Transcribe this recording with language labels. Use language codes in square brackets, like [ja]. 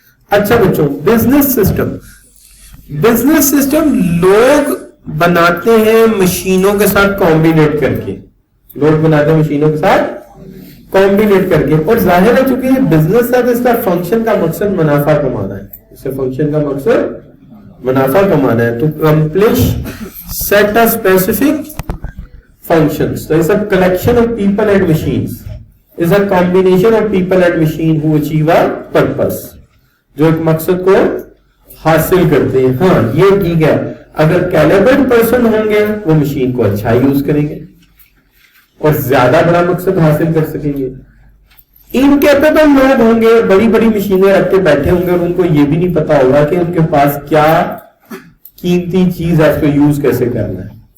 [ur] اچھا بچوں, business system. Business system لوگ بناتے ہیں مشینوں کے ساتھ کمبینیٹ کر کے, لوگ بناتے ہیں مشینوں کے ساتھ کمبینیٹ کر کے, اور ظاہر ہے چونکہ یہ بزنس ہے تو اس کا فنکشن کا مقصد منافع کمانا ہے, اس سے فنکشن کا مقصد منافع کمانا ہے. [en] تو accomplish set a specific functions. So it's a collection of people and machines. It's a combination of people and machine who achieve a purpose. [ur] جو ایک مقصد کو حاصل کرتے ہیں. ہاں یہ ٹھیک ہے, اگر کیلیبرڈ پرسن ہوں گے وہ مشین کو اچھا یوز کریں گے اور زیادہ بڑا مقصد حاصل کر سکیں گے. انکیپیبل لوگ ہوں گے, بڑی بڑی مشینیں رکھ کے بیٹھے ہوں گے اور ان کو یہ بھی نہیں پتا ہوگا کہ ان کے پاس کیا قیمتی چیز ہے, اس کو یوز کیسے کرنا ہے.